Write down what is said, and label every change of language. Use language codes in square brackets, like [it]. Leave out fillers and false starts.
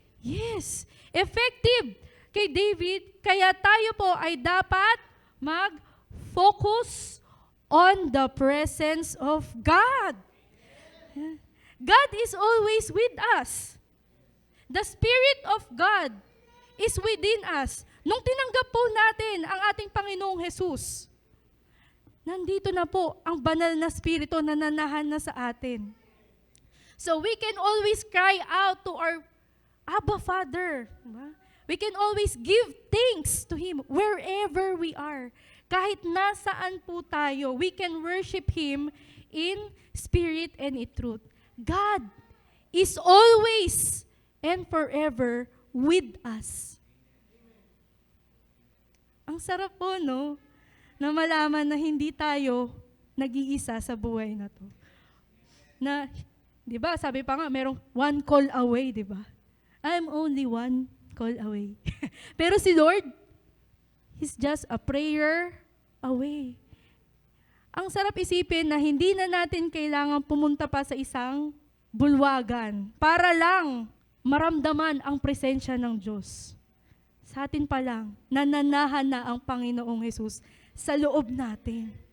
[en] Yes, effective [tl] kay David. Kaya tayo po ay dapat mag- [en] focus on the presence of God. God is always with us. The Spirit of God is within us. [tl] Nung tinanggap po natin ang ating Panginoong Jesus, nandito na po ang banal na Espiritu na nanahan na sa atin. [en] So we can always cry out to our Abba Father. We can always give thanks to Him wherever we are. [tl] Kahit nasaan po tayo, [en] we can worship Him in spirit and in truth. God is always and forever with us. [tl] Ang sarap po, no? Na malaman na hindi tayo nag-iisa sa buhay na to. Na, di ba, sabi pa nga, merong [en] one call away, [tl] di ba? [en] I'm only one call away. [tl] Pero si [en] Lord, He's just a prayer away. [tl] Ang sarap isipin na hindi na natin kailangan pumunta pa sa isang bulwagan para lang maramdaman ang presensya ng Diyos. Sa atin pa lang, nananahan na ang Panginoong Hesus sa loob natin.